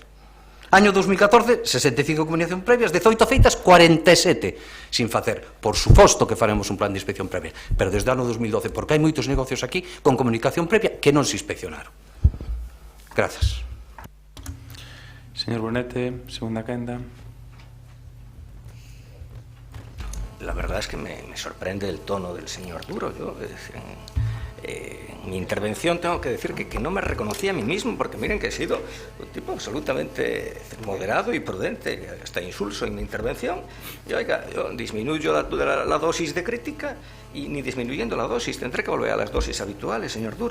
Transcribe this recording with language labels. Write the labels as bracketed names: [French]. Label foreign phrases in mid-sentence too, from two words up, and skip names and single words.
[Galician] Año 2014, 65 comunicacións previas, 18 feitas, 47 sin facer. Por suposto que faremos un plan de inspección previa, pero desde o ano 2012, porque hai moitos negocios aquí con comunicación previa que non se inspeccionaron. Grazas. Señor Brunete, segunda quenda. [Spanish] La verdad es que me sorprende el tono del señor Duro. Yo, en mi intervención tengo que decir que no me reconocí a mí mismo, porque miren que he sido un tipo absolutamente moderado y prudente, hasta insulso en mi intervención. Y oiga, yo disminuyo la dosis de crítica, y ni disminuyendo la dosis tendré que volver a las dosis habituales, señor Duro.